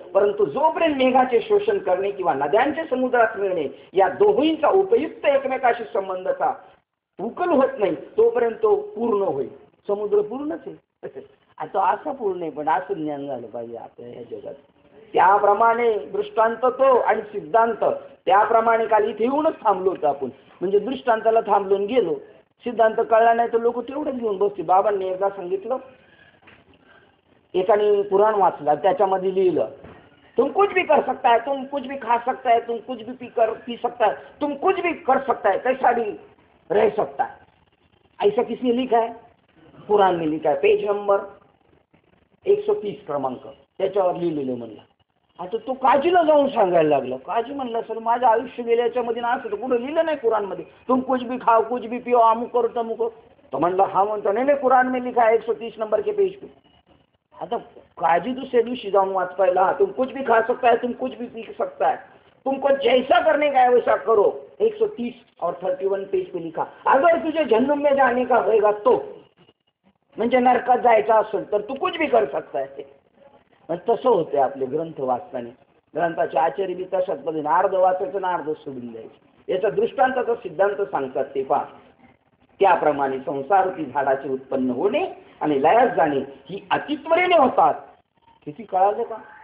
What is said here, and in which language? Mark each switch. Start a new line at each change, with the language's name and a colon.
Marathi: परंतु जोपर्यंत मेघाचे शोषण करणे किंवा नद्यांचे समुद्रात मिळणे या दोहोंचा उपयुक्त एकमेकाशी संबंधाचा उकल होत नाही तोपर्यंत तो पूर्ण होईल. समुद्र पूर्णच आहे, आता असा पूर्ण आहे, पण असं ज्ञान झालं पाहिजे आपल्या या जगात. त्याप्रमाणे दृष्टांत तो आणि सिद्धांत त्याप्रमाणे काल इथे येऊनच थांबलो होतो आपण. म्हणजे दृष्टांताला थांबलून गेलो, सिद्धांत कळला नाही तर लोक तेवढंच घेऊन बसते. बाबांनी एकदा सांगितलं, एकाने कुराण वाचला, त्याच्यामध्ये लिहिलं
Hindi: तुम कुछ भी कर सकता है, तुम कुछ भी खा सकता है, तुम कुछ भी पी सकता है, तुम कुछ भी कर सकता है, कैसा भी रह सकता है. ऐसा किसने लिखा है, कुराण में लिखा है, पेज नंबर 130
Marathi: क्रमांक त्याच्यावर लिहिलेलं. म्हणलं आता तो काजीला जाऊन सांगायला लागला. काजी म्हणलं सर माझं आयुष्य गेल्याच्या मध्ये ना असं तर कुठं लिहिलं नाही कुराणमध्ये,
Hindi: तुम कुछ भी खाओ कुछ भी पिओ अमुक करो तमुक.
Marathi: तो म्हणला हा म्हणतो नाही नाही
Hindi: कुरान में लिखा है 130 नंबर के पेज पे।
Marathi: आता काजी दूसरे दिवशी जाऊन वाचवायला,
Hindi: तुम कुछ भी खा सकता है, तुम कुछ भी पी सकता है, तुमको जैसा करने का है वैसा करो, 130 और 31 पेज पे लिखा, अगर तुझे जहन्नुम में जाने का होएगा तो,
Marathi: म्हणजे नरकात जायचं असेल तर
Hindi: तू कुछ भी कर सकता है।
Marathi: तसं होते आपले ग्रंथ वाचताना, ग्रंथाचे आचार्य बी तशाच पद्धतीने अर्ध वाचायचं ना अर्ध सोडून द्यायचं। याचा दृष्टांताचा सिद्धांत सांगतात ते पहा। त्याप्रमाणे संसारूपी झाडाचे उत्पन्न होणे आणि लयास जाणे ही अतित्वरेने होतात। किती कळालं का?